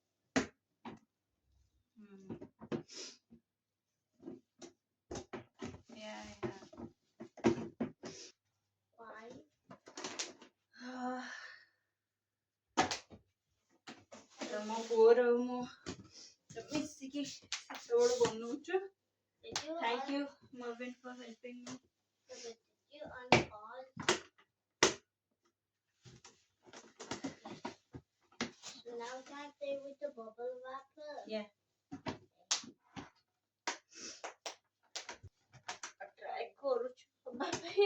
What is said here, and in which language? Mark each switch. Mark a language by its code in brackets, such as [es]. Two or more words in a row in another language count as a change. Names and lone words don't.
[en] Yeah. Why? [or] ମୋ ପୁଅର ମୁଁ ମିଶିକି ସେତେବେଳେ ବନଉଛୁ। [en] Thank you, Marvin, for helping me. Did you unpause? So now can I play with the bubble wrapper? Yeah. Try [or] କରୁଛୁ ହବା ପାଇଁ।